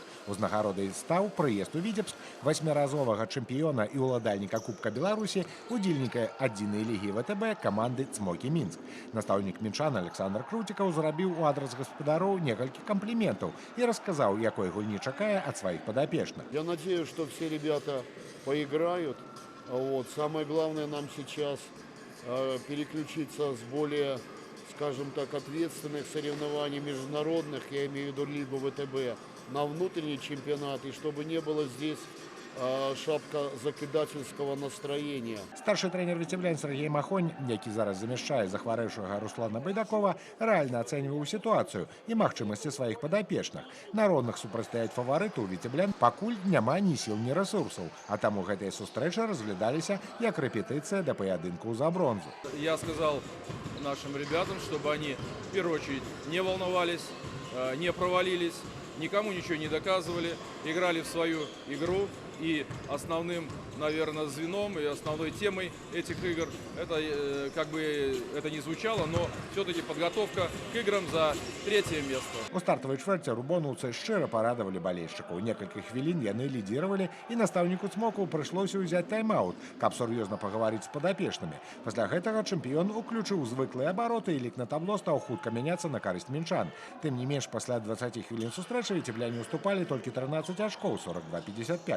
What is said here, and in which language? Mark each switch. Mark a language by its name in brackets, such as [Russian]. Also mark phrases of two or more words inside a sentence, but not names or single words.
[Belarusian] Узнагародай стаў прыезд у Віцебск 8-разовага чэмпіёна і ўладальніка Кубка Беларусі, удзельніка адзінай лігі ВТБ каманды «Цмокі Мінск». Настаўнік мінчан Александр Крутікаў зрабіў у адрас гаспадароў некалькі кампліментаў і расказаў, якой гульні чакае ад сваіх падапечных. [Russian] Я надеюсь, что все ребята поиграют. Самое главное нам сейчас переключиться с более, скажем так, ответственных соревнований международных, я имею в виду Лигу ВТБ, на внутренний чемпионат, и чтобы не было здесь шапка закидательского настроения. [Belarusian] Старший тренер віцеблян Сергей Махонь, які зараз замяшчае захварэўшага Руслана Байдакова, рэальна ацэньваў сітуацыю і магчымасці сваіх падапечных. Народных супрацьстаяць фаварыту ў віцеблян пакуль няма ні сіл, ні рэсурсаў, а таму гэтыя сустрэчы разглядаліся як рэпетыцыя да паядынку за бронзу. [Russian] Я сказал нашим ребятам, чтобы они в первую очередь не волновались, не провалились, никому ничего не доказывали, играли в свою игру. И основным наверное, звеном и основной темой этих игр. Это, как бы это ни звучало, но все-таки подготовка к играм за 3-е место. [Belarusian] У стартавай чвэрці рубонаўцы шчыра парадавалі балельшчыкаў. Некалькі хвілін яны лідзіравалі, і настаўніку Цмоку прыйшлося ўзяць тайм-аут, каб сур'ёзна пагаварыць з падапечнымі. Пасля гэтага чэмпіён уключыў звыклыя абароты, і лік на табло стаў хутка мяняцца на карысць мінчан. Тым не менш, пасля 20 хвілін сустрэчы віцебляне уступалі толькі 13 ачкоў, 42-55.